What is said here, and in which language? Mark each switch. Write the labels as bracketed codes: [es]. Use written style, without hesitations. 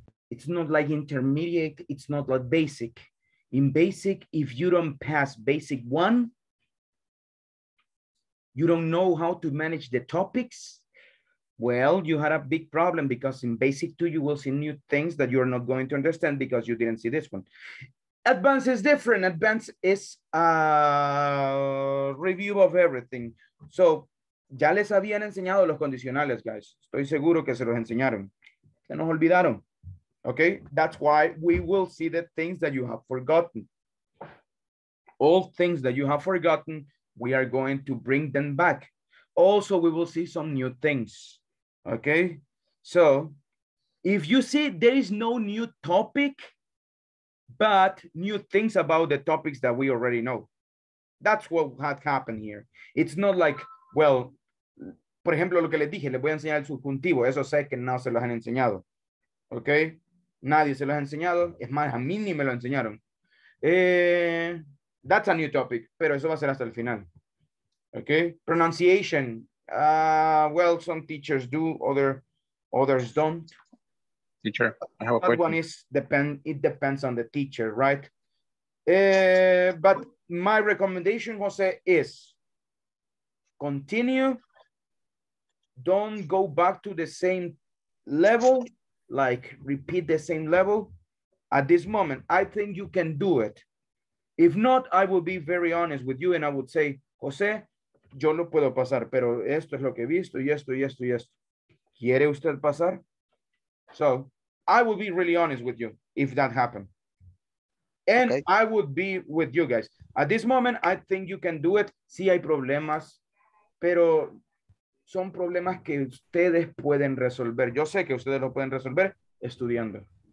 [en] It's not like intermediate, it's not like basic. In basic, if you don't pass basic 1, you don't know how to manage the topics, well, you had a big problem because in basic 2, you will see new things that you're not going to understand because you didn't see this one. Advanced is different. Advanced is a review of everything. [es] So, ya les habían enseñado los condicionales, guys. Estoy seguro que se los enseñaron. Se nos olvidaron. [en] Okay, that's why we will see the things that you have forgotten. All things that you have forgotten, we are going to bring them back. Also, we will see some new things. Okay, so if you see there is no new topic, but new things about the topics that we already know. That's what had happened here. It's not like, well, [es] Por ejemplo, lo que les dije, les voy a enseñar el subjuntivo. Eso sé que no se los han enseñado. ¿Ok? Nadie se los ha enseñado. Es más, a mí ni me lo enseñaron. [en] That's a new topic, [es] pero eso va a ser hasta el final. [en] ¿Ok? Pronunciation. Well, some teachers do, others don't. Teacher, I have a That question. one is it depends on the teacher, right? But my recommendation, Jose, is continue. Don't go back to the same level, like repeat the same level. At this moment, I think you can do it. If not, I will be very honest with you and I would say, [es] José, yo lo puedo pasar, pero esto es lo que he visto y esto y esto y esto. ¿Quiere usted pasar? [en] So I will be really honest with you if that happened. And okay. I would be with you guys. At this moment, I think you can do it. [es] Sí hay problemas, pero son problemas que ustedes pueden resolver. Yo sé que ustedes lo pueden resolver estudiando.